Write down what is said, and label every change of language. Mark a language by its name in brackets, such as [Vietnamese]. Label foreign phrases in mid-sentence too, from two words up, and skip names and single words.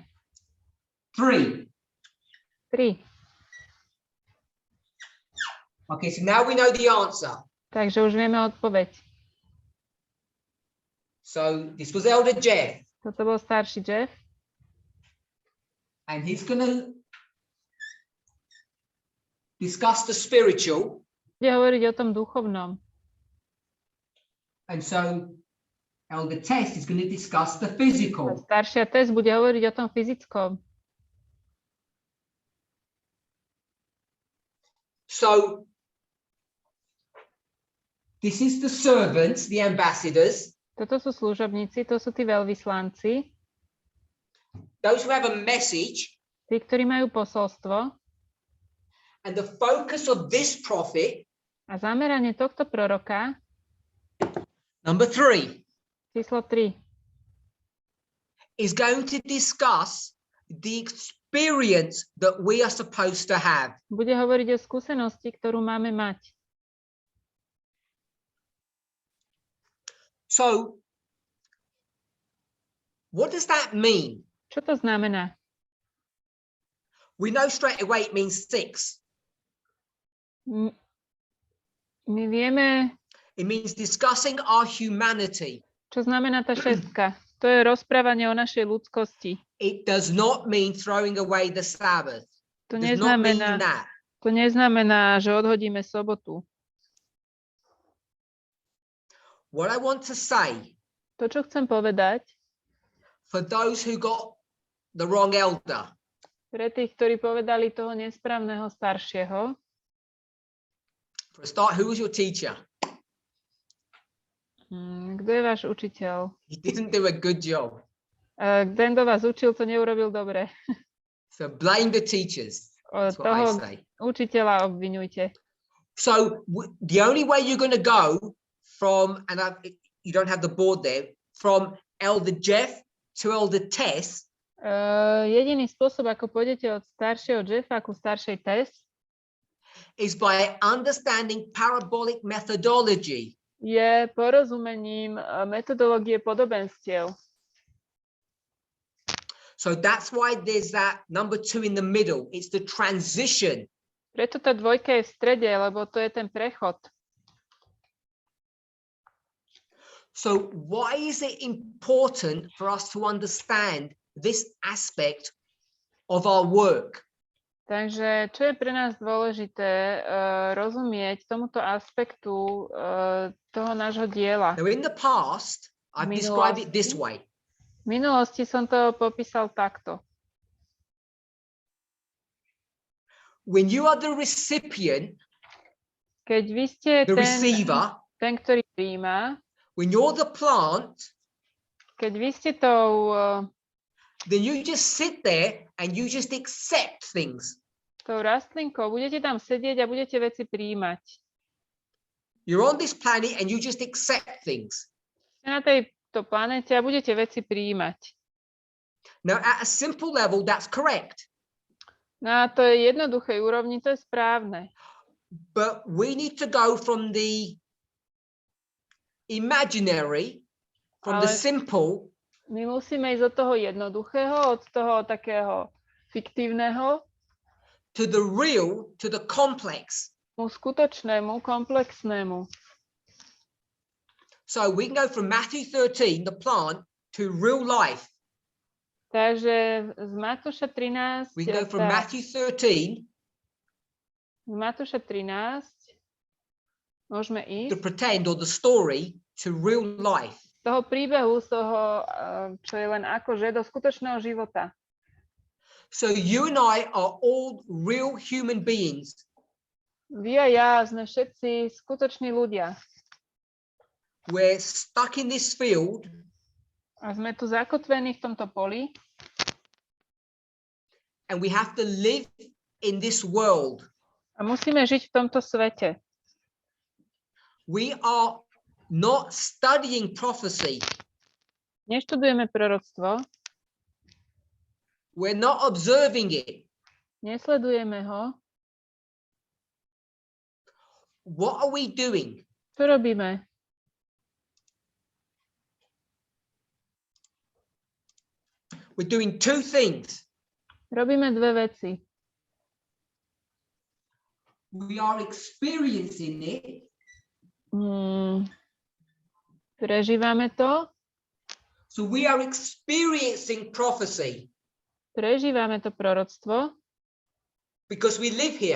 [English] 3. 3. Okay, so now we know the answer. [Slovak] Takže už vieme odpoveď. [English] So this was Elder Jeff. [Slovak] Toto bol starší Jeff. [English] And he's going to discuss the spiritual. [Slovak] Bude hovoriť o tom duchovnom. [English] And so Elder Tess is going to discuss the physical. [Slovak] Staršia Tess bude hovoriť o tom fyzickom. [English] So this is the servants, the ambassadors. [Slovak] Toto sú služobníci, to sú tí veľvyslanci. [English] Those who have a message. [Slovak] Tí, ktorí majú posolstvo. [English] And the focus of this prophet. [Slovak] A zameranie tohto proroka. [English] Number 3. [Slovak] Číslo 3. [English] Is going to discuss the experience that we are supposed to have. [Slovak] Bude hovoriť o skúsenosti, ktorú máme mať. [English] So, what does that mean? [Slovak] Čo to znamená? [English] We know straight away it means 6. [Slovak] My vieme... [English] It means discussing our humanity. [Slovak] Čo znamená tá šestka? To je rozprávanie o našej ľudskosti. [English] It does not mean throwing away the Sabbath. [Slovak] To neznamená, že odhodíme sobotu. [English] What I want to say, [Slovak] to, čo chcem povedať, [English] for those who got the wrong elder, [Slovak] pre tých, ktorí povedali toho nesprávneho staršieho, [English] for a start, who was your teacher? [Slovak] Kto je váš učiteľ? [English] He didn't do a good job. [Slovak] Ten, kto vás učil, to neurobil dobre. [English] So blame the teachers. That's what I say. [Slovak] Učiteľa obviňujte. [English] So the only way you're going to go from, and you don't have the board there, from Elder Jeff to Elder Tess. [Slovak] Jediný spôsob, ako pôjdete od staršieho Jeffa ku staršej Tess, [English] is by understanding parabolic methodology. [Slovak] Je porozumením metodológie podobenstiev. [English] So that's why there's that number 2 in the middle. It's the transition. [Slovak] Preto tá dvojka je v strede, lebo to je ten prechod. [English] So why is it important for us to understand this aspect of our work? [Slovak] Takže čo je pre nás dôležité rozumieť tomuto aspektu toho nášho diela? [English] Now in the past, I've described it this way. [Slovak] V minulosti som to popísal takto. [English] When you are the recipient, [Slovak] keď vy ste ten, ktorý prijíma, [English] when you're the plant, [Slovak] keď vy ste tou [English] then you just sit there and you just accept things. [Slovak] Tou rastlinkou budete tam sedieť a budete veci prijímať. [English] You're on this planet and you just accept things. [Slovak] Na tejto planete a budete veci prijímať. [English] Now at a simple level that's correct. [Slovak] Na to je jednoduchej úrovni, to je správne. [English] But we need to go from the imaginary, from the simple. [Slovak] My musíme ísť od toho jednoduchého, od toho takého fiktívneho, [English] to the real, to the complex. [Slovak] Skutočnému, komplexnému. [English] So we can go from Matthew 13, the plant, to real life. [Slovak] Takže z Matúša 13. [English] We can go from Matthew 13. [Slovak] Z Matúša 13 môžeme ísť. [English] The pretend or the story to real life. [Slovak] Z toho príbehu, z toho, čo je len akože, do skutočného života. [English] So you and I are all real human beings. [Slovak] Vy a ja sme všetci skutoční ľudia. [English] We're stuck in this field. [Slovak] A sme tu zakotvení v tomto poli. [English] And we have to live in this world. [Slovak] A musíme žiť v tomto svete. [English] We are not studying prophecy. [Slovak] Neštudujeme proroctvo. [English] We're not observing it. [Slovak] Nesledujeme ho. [English] What are we doing? [Slovak] Čo robíme? [English] We're doing two things. [Slovak] Robíme dve veci. [English] We are experiencing it. [Slovak] Prežívame to. [English] So we are experiencing prophecy [Slovak] Prežívame to proroctvo, [English] because we live here.